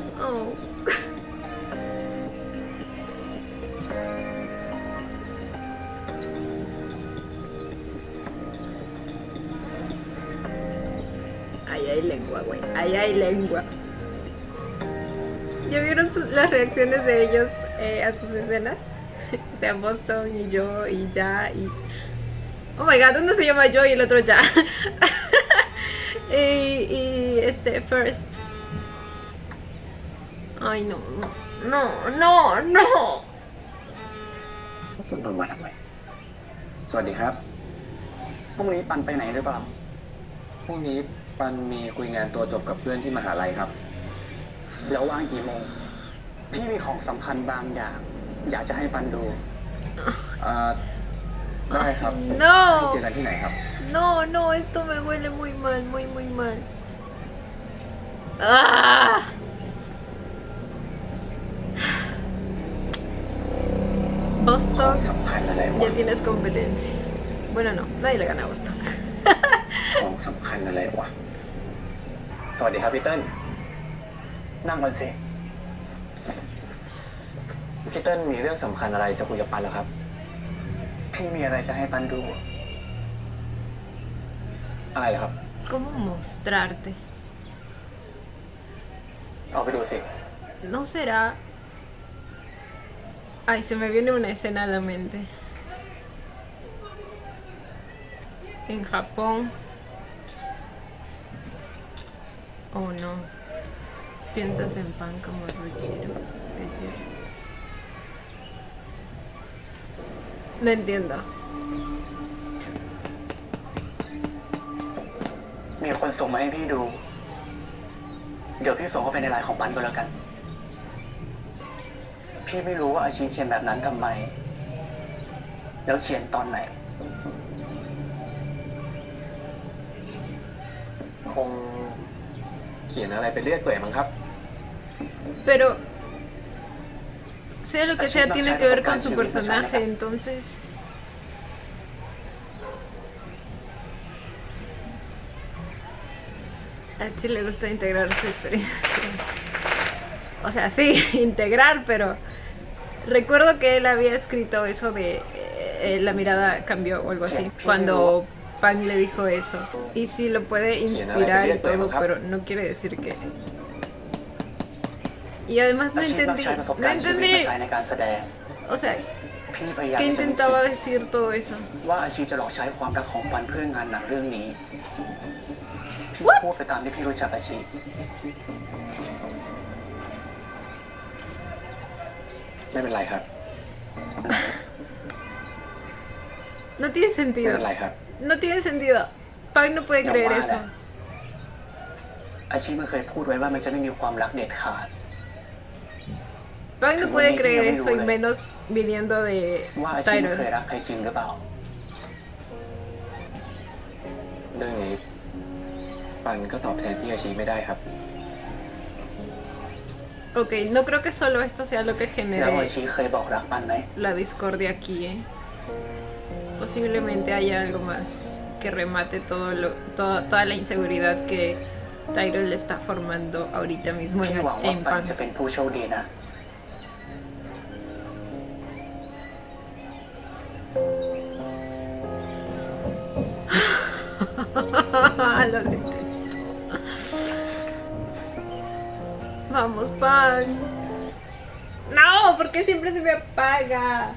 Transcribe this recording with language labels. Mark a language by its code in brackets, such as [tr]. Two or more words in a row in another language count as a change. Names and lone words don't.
[es] no. Ahí hay lengua, güey. Ahí hay lengua. ¿Ya vieron las reacciones de ellos a sus escenas? O sea, Boston y yo y ya y... [en] Oh my god, [es] uno se llama yo y el otro ya. y First. Ay, no, no. [th] คุณโดนมาทำไมสวัสดีครับพรุ่งนี้ปันไปไหนหรือเปล่าพรุ่งนี้ปันมีคุยงานตัวจบกับเพื่อนที่มหาลัยครับแล้วว่างกี่โมงพี่มีของสำคัญบางอย่างอยากจะให้ปันดูได้ครับ [es] No [th] เจอกันที่ไหนครับ [es] No, esto me huele muy mal, muy mal. ¡Ah! Boston, [th] สำคัญอะไรวะ [es] ya tienes competencia. Bueno, no, nadie le gana a Boston. [th] ของสำคัญอะไรวะสวัสดีครับพี่เติ้ลนั่งก่อนสิพี่เติ้ลมีเรื่องสำคัญอะไรจะคุยกับปันเหรอครับพี่มีอะไรจะให้ปันดูอะไรเหรอครับ [es] ¿Cómo mostrarte? [th] เอาไปดูสิ [es] ¿No será...? Ay, se me viene una escena a la mente. En Japón. Oh no. Piensas en pan como Ruchiro. No entiendo. [th] มีคนส่งมาให้พี่ดู เดี๋ยวพี่ส่งเข้าไปในไลน์ของปันก็แล้วกัน พี่ไม่รู้ว่าอาชีเขียนแบบนั้นทำไม แล้วเขียนตอนไหน คงเขียนอะไรไปเรื่อยเปื่อยมั้งครับ [es] Pero... Sea lo que sea, tiene que ver con su personaje, entonces... A Chi le gusta integrar su experiencia. O sea, sí, integrar, pero... Recuerdo que él había escrito eso de... la mirada cambió o algo así. Cuando Pang le dijo eso. Y sí, lo puede inspirar y todo, pero no quiere decir que... Y además no entendí... No entendí... O sea, ¿qué intentaba decir todo eso? [th] ว่าอาชีจะหลอกใช้ความรักของปันเพื่องานหนังเรื่องนี้พี่พูดไปตามที่พี่รู้จักอาชีไม่เป็นไรครับ [es] No tiene [th] ไม่ [es] sentido. [th] เป็นไรครับ [es] No tiene sentido. Pang no puede creer eso. [th] อาชีมันเคยพูดไว้ว่ามันจะไม่มีความรักเด็ดขาด [es] Pang no puede creer eso y menos viniendo de [th] ว่าอาชีไม่ [es] Tyron. [th] เคยรักใครจริงหรือเปล่าเรื่องนี้ปันก็ตอบแทนพี่อาชีไม่ได้ครับ [es] Ok, no creo que solo esto sea lo que [th] แล้วอา [es] genere [th] ชีเคยบอกรักปันไหม [es] la discordia aquí, ¿eh? Posiblemente haya algo más que remate toda la inseguridad que Tyron le está formando ahorita mismo [th] พี่หวังว่า [es] en [th] ปัน [es] Pang. [th] จะเป็นผู้โชคดีนะ [es] Lo detesto. Vamos, Pan. No, porque siempre se me apaga.